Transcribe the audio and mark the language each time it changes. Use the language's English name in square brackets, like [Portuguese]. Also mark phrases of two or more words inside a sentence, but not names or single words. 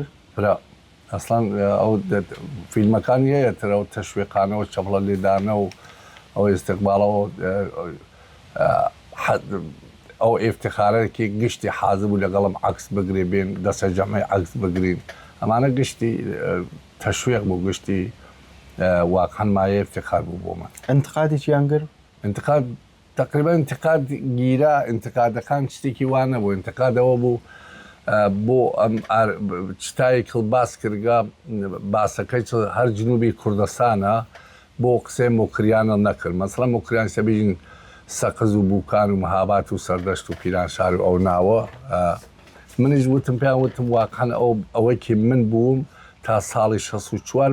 [Central Kurdish] ئەسڵان ئەو فیلمەکانی هەیە ترە و تەشویقانەوە چەپڵە لێدانە و ئەو ئێستقباڵەوە ئەو ئێفتخارێکی گشتی حازر بوو لەگەڵم عکس بگرێ بێن دەسە جەمعی عکس بگرین ئەمانە گشتی تەشویق بوو گشتی واقعاً مایە ئێفتخار بوو بۆ من انتقادێکیان کرد انتقاد تقریبا انتقاد گیرا انتقادەکان شتێکی وانە بوو انتقادەوە بوو بۆ ئەم چتایەک باس کردگا باسەکەی هەر جنوبی کوردستانە بۆ قسەی مۆکریانە نەکرد مەسڵە مۆکریان سەبیژین سەقز و بووکان و مەهابات و سەردەشت و پیرانشار و ئەو ناوە منیش وتم پێیان وتم واقعاً ئەوەیکی من بووم تا ساڵی 64